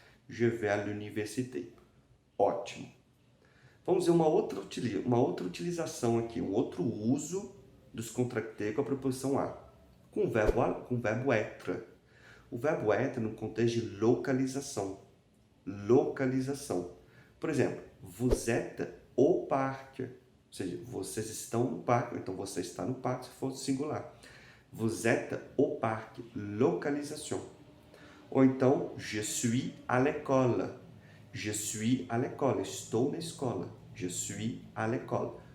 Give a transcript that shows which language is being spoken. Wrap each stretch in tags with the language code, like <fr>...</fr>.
<fr>Je vais à l'université.</fr> <pt>Ótimo. Vamos ver uma outra utilização aqui, um outro uso dos contractés com a preposição a, com o verbo être. O verbo être no contexto de localização. Localização. Por exemplo,</pt> <fr>vous êtes au parc.</fr> <pt>Ou seja, vocês estão no parque, então você está no parque se for singular.</pt> <fr>Vous êtes au parc. Localisation.</fr> <pt>Ou então,</pt> <fr>je suis à l'école. Je suis à l'école.</fr> <pt>Estou na escola.</pt> <fr>Je suis à l'école.</fr>